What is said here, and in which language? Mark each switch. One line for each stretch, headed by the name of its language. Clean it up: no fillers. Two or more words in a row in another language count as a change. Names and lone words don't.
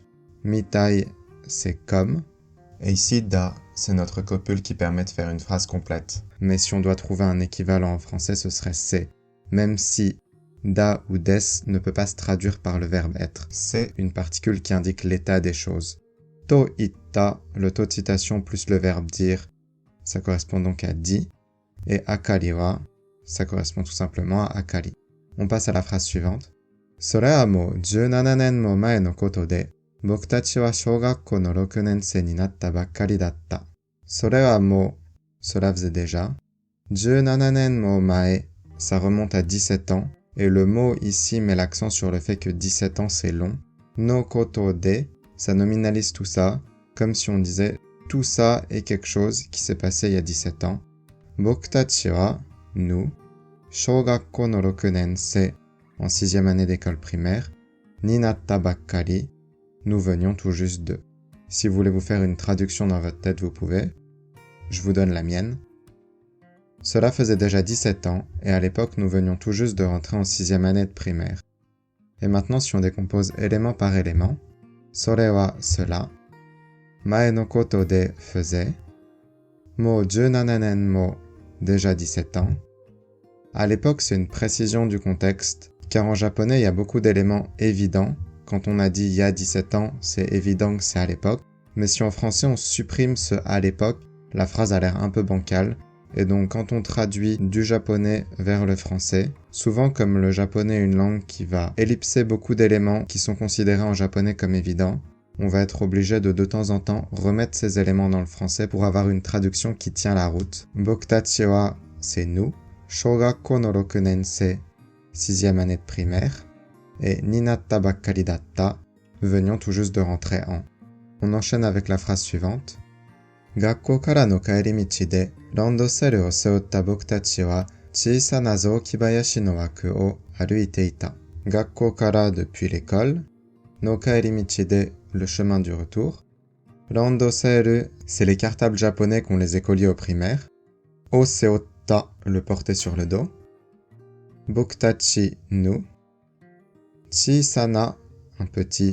French: Mitai, c'est comme. Et ici, da, c'est notre copule qui permet de faire une phrase complète. Mais si on doit trouver un équivalent en français, ce serait c'est. Même si da ou des ne peut pas se traduire par le verbe être. C'est une particule qui indique l'état des choses.
Japanese: と言った,
French: le taux de citation plus le verbe dire, ça correspond donc à dit. Et
Japanese: あかりは,
French: ça correspond tout simplement à akari. On passe à la phrase suivante.
Japanese: それはもう17年も前のことで、僕たちは小学校の6年生になったばっかりだった。それはもう,
French: cela faisait déjà.
Japanese: 17 年も前,
French: ça remonte à 17 ans. Et le mot ici met l'accent sur le fait que 17 ans c'est long.
Japanese: のことで,
French: ça nominalise tout ça, comme si on disait tout ça est quelque chose qui s'est passé il y a 17 ans.
Japanese: 僕たちは, nous, 小学校の6年生,
French: en 6e année d'école primaire,
Japanese: になったばっかり,
French: nous venions tout juste d'eux. Si vous voulez vous faire une traduction dans votre tête, vous pouvez. Je vous donne la mienne. Cela faisait déjà 17 ans, et à l'époque nous venions tout juste de rentrer en 6e année de primaire. Et maintenant si on décompose élément par élément,
Japanese: それは
French: cela,
Japanese: 前のことで
French: faisait,
Japanese: も17年も,
French: déjà 17 ans. À l'époque c'est une précision du contexte, car en japonais il y a beaucoup d'éléments évidents. Quand on a dit il y a 17 ans, c'est évident que c'est à l'époque, mais si en français on supprime ce à l'époque, la phrase a l'air un peu bancale. Et donc quand on traduit du japonais vers le français, souvent comme le japonais est une langue qui va ellipser beaucoup d'éléments qui sont considérés en japonais comme évidents, on va être obligé de temps en temps remettre ces éléments dans le français pour avoir une traduction qui tient la route.
Japanese: 僕たちは,
French: c'est nous.
Japanese: 小学校の6年生,
French: 6e année de primaire.
Japanese: Et になったばっかりだった,
French: venions tout juste de rentrer en. On enchaîne avec la phrase suivante.
Japanese: 学校からの帰り道でランドセルを背負った僕たちは小さな雑木林の枠を歩いていた。学校から
French: depuis l'école,
Japanese: の帰り道で
French: le chemin du retour. Randoseru, c'est les cartables japonais qu'ont les écoliers au primaire.
Japanese: を背負った,
French: le porter sur le dos. Bokutachi, nous. Chisana, un petit.